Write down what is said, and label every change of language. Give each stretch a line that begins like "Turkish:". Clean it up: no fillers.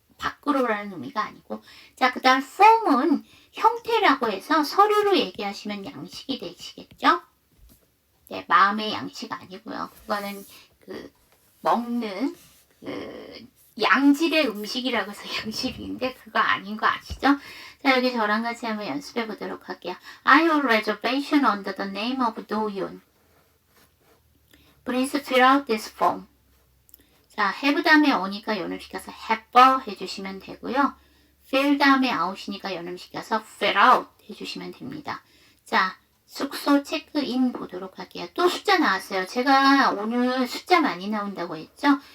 Korean: 밖으로라는 의미가 아니고. 자, 그 다음 form은 형태라고 해서 서류로 얘기하시면 양식이 되시겠죠? 네, 마음의 양식 아니고요. 그거는 먹는 양질의 음식이라고 해서 양식인데 그거 아닌 거 아시죠? 자, 여기 저랑 같이 한번 연습해 보도록 할게요.
English: I have a reservation under the name of 도윤. Please fill out this form.
Korean: 자, have 다음에 on이니까 연음시켜서 have 해주시면 되고요. fill 다음에 out이니까 연음시켜서
English: fill out
Korean: 해주시면 됩니다. 자, 숙소 체크인 보도록 할게요. 또 숫자 나왔어요. 제가 오늘 숫자 많이 나온다고 했죠?